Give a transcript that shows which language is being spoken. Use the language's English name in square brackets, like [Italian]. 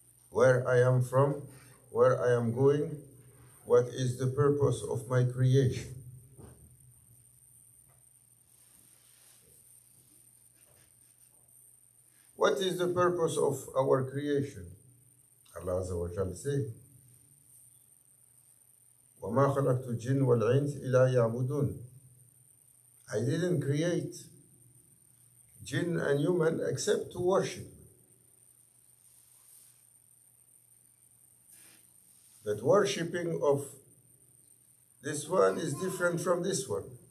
[English] Where I am from, where I am going, what is the purpose of my creation? What is the purpose of our creation? Allah Azza wa Jal said, [Arabic] وَمَا خَلَقْتُ الْجِنَّ وَالْإِنسَ إِلَّا يَعْبُدُونَ. [English] I didn't create jinn and human except to worship. But worshipping of this one is different from this one.